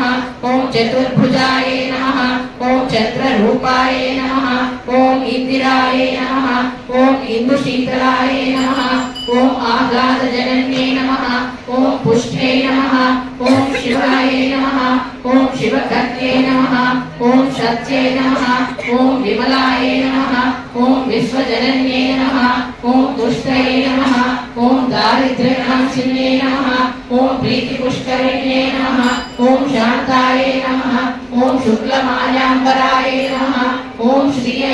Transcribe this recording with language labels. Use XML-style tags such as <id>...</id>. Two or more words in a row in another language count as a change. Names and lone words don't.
<sa>ఓం చతుర్భుజాయ నమః. ఓం చంద్రరూపాయ నమః. ఓం ఇందిరాయ నమః. ఓం ఇందుశీతలాయ నమః. ఓం ఆగాధజనన్యై నమః. ఓం పుష్ఠే నమః. ఓం శివాయ నమః. ओम सत्ये नमः ओम विमलाये नमः ओम विश्वजनन्ये नमः ओम तुष्टये नमः ओम दारिद्र्यनाशिन्ये नमः ओम प्रीतिपुष्करिण्ये नमः ओम शान्ताये नमः ओम शुक्लमाल्याम्बराये नमः ओम श्रिये</sa>